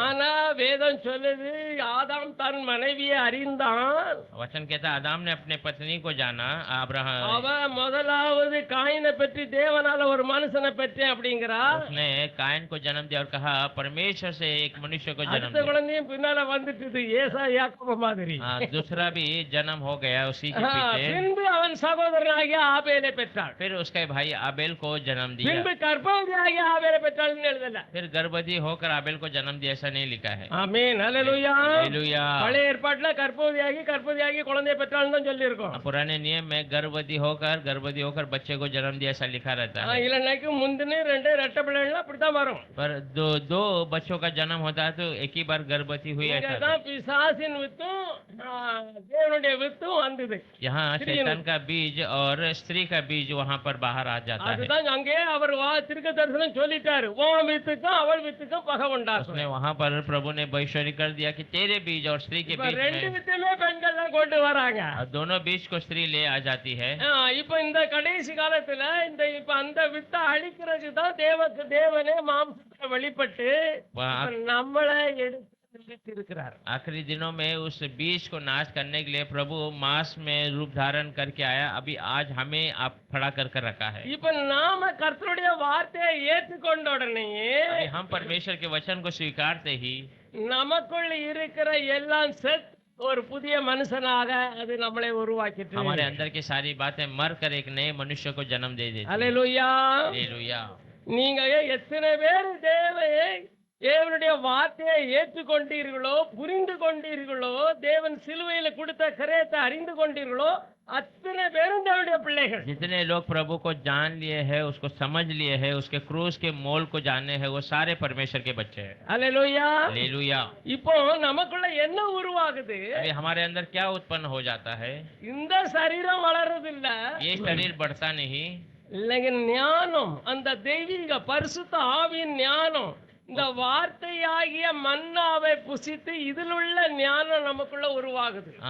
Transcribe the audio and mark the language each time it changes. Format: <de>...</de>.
<ta>ஆனா வேதம் சொல்லுது ஆதாம் தன் மனைவியை அறிந்தான்.</ta> <hi>वचन कहता आदाम ने अपने पत्नी को जाना. अब्राहम</hi> <ta>அவ முதலாவது காயினை பற்றி தேவனால ஒரு மனுஷனை பெற்றேன் அப்படிங்கிறா.</ta> <hi>उसने कायन को जन्म दिया और कहा परमेश्वर से एक मनुष्य को जन्म</hi> <ta>அடுத்த</ta> <hi>दिया.</hi> <ta>குழந்தையும் பின்னால வந்துட்டு ஏசா யாக்கோபு மாதிரி.</ta> <hi>दूसरा भी जन्म हो गया उसी के पीछे.</hi> <ta>பின்பு அவன் சகோதரனாகிய ஆபேலை பெற்றாள்.</ta> <hi>फिर उसके भाई आबेल को जन्म दिया.</hi> <ta>பின்பு கர்ப்பவதியாகிய ஆபேலை பெற்றாள்னு எழுதல.</ta> <hi>फिर गर्भवती होकर आबेल को जन्म दिया, ऐसा नहीं लिखा है.</hi> <ta>ஆமென். ஹalleluya.</ta> <hi>हालेलुया.</hi> <ta>பழைய ஏற்பாட்டுல கர்ப்பவதியாகி குழந்தையை பெற்றாள்னு தான் சொல்லி இருக்கோம்.</ta> <hi>पुराने नियम में गर्भवती होकर बच्चे को जन्म दिया ऐसा लिखा रहता है.</hi> <ta>இல்லைன்னாக்கு முந்தின ரெண்டு ரெட்டை பிள்ளைகள்லாம் அப்படித்தான் வரும்.</ta> <hi>पर दो बच्चों का जन्म होता है तो एक ही बार गर्भवती हुई ऐसा.</hi> <ta>இங்கதான் பிசாசின் வித்தும் தேவனுடைய வித்தும் வந்தது.</ta> <hi>यहाँ शैतान का बीज और स्त्री का बीज वहाँ पर बाहर आ जाता है.</hi> <ta>அதுதான் அங்கே அவர் தீர்க்க தரிசனம் சொல்லிட்டாரு. உன் வித்துக்கும் அவள் வித்துக்கும் பகை உண்டாகும்.</ta> <hi>उसने वहाँ पर प्रभु ने भविष्यवाणी कर दिया कि तेरे बीज और स्त्री के बीच</hi> <ta>ரெண்டு</ta> <hi>में,</hi> <ta>வித்துமே பெண்கள் தான் கொண்டு வராங்க.</ta> <hi>और दोनों बीज को स्त्री ले आ जाती है.</hi> <ta>இப்ப இந்த கடைசி காலத்துல இப்ப அந்த வித்தை அழிக்கிறதுக்கு தான் தேவனே மாம்சத்தை வெளிப்பட்டு நம்மளை எடுத்து இருக்கிறார்.</ta> <hi>आखिरी दिनों में उस बीज को नाश करने के लिए प्रभु मांस में रूप धारण करके आया. अभी आज हमें आप खड़ा कर रखा है.</hi> <ta>இப்ப நாம கர்த்தருடைய வார்த்தையை ஏற்றுக்கொண்ட உடனேயே</ta> <hi>अभी हम परमेश्वर के वचन को स्वीकारते ही</hi> <ta>நமக்குள் இருக்கிற எல்லாம் செத் ஒரு புதிய மனுஷனாக அது நம்மளை உருவாக்கிட்டு.</ta> <hi>हमारे अंदर की सारी बातें मर कर एक नए मनुष्य को जन्म दे देती है.</hi> <ta>அல்லேலூயா.</ta> <hi>हालेलुया.</hi> <ta>நீங்க எத்தனை பேர் தேவனுடைய வார்த்தையை ஏற்றுக்கொண்டீர்களோ, புரிந்து கொண்டீர்களோ, தேவன் சிலுவையில கொடுத்த கரையத்தை அறிந்து கொண்டீர்களோ, அத்தனை பேரும் தேவனுடைய பிள்ளைகள்.</ta> <hi>जितने लोग प्रभु को जान लिए हैं, उसको समझ लिए हैं, उसके क्रूस के मोल को जाने हैं, वो सारे परमेश्वर के बच्चे हैं.</hi> <ta>அல்லேலூயா.</ta> <hi>हालेलुया.</hi> <ta>இப்போ நமக்குள்ள என்ன உருவாகுது?</ta> <hi>अभी हमारे अंदर क्या उत्पन्न हो जाता है?</hi> <ta>இந்த சரீரம் வளருதில்ல,</ta> <hi>ये शरीर बढ़ता नहीं,</hi> <ta>இல்லைங்க ஞானம், அந்த தெய்வீக பரிசுத்த ஆவியின் ஞானம், இந்த வார்த்தையாகிய மன்னாவை புசித்து இதில் உள்ள ஞானம் நமக்குள்ள உருவாகுது.</ta>